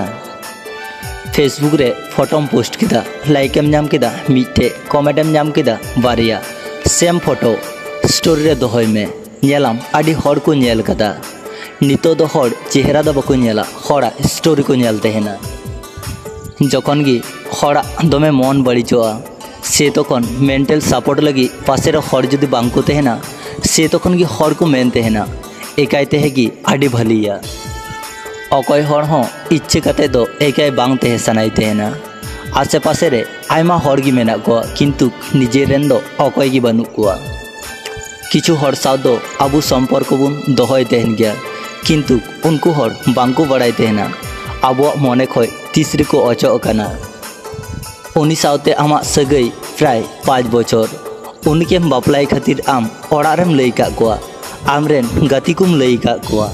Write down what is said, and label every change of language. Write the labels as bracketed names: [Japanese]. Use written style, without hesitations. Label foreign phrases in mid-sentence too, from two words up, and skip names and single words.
[Santali] फेसबुक रे फोटोम पोस्ट किदा, लाइक एम नाम किदा मिटे, कमेंट एम नाम किदा बारिया, [English] same photo story [Santali] रे दोहय में नेलाम आडी हर को नेल कदा। नितो दो हर चेहरा दो बको नेला, हरा स्टोरी को नेल तेहेना। जखन गी हरा दमे मन बड़ीचोआ से तखन [English] mental support [Santali] लगी पासे रे हर जुदी बांग को तेहेना से तखन गी हर को मेन तेहेना एकाय तेहेगी आडी भालिया। अकय हर हो इच्छे काते दो एकाय बांग तेहे सनाय तेहेना। आसे पासे रे आयमा हर गी मेना को, किंतु निजे रेन दो अकय गी बानु कोआ। किछु हर साव दो आबु सम्पर्क बुन दोहय तेहेन गया, किंतु उनको हर बांग को बड़ाय तेहेना आबो मने खय तीसरे को अचो कना। उनी सावते आमा सगई प्राय 5 बछर। उनके बापलाय खातिर आम ओड़ारेम लई का कोआ, आमरेन गातिकुम लई का कोआ।